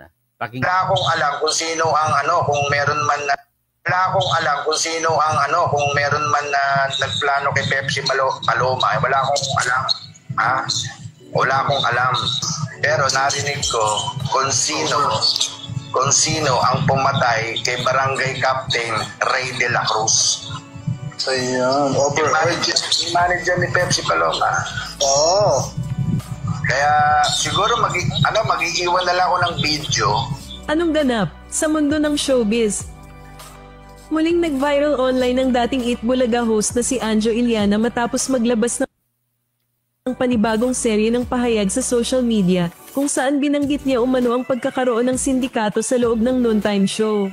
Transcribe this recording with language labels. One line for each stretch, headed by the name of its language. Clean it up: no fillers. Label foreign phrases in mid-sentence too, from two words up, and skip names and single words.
Filipino: Wala akong alam kung sino ang kung meron man na kung meron man na nagplano kay Pepsi Paloma. Wala akong alam. Wala akong alam. Pero narinig ko kung sino ang pumatay kay Barangay Captain Ray de la Cruz. Ayan. Manager ni Pepsi Paloma. Oo. Kaya siguro mag-iiwan na lang ako ng video. Anong ganap sa mundo ng showbiz? Muling nag-viral online ang dating Eat Bulaga host na si Anjo Iliana matapos maglabas ng panibagong serye ng pahayag sa
English: social media
Filipino: kung saan binanggit niya umano ang pagkakaroon ng sindikato sa loob ng
English: noontime show.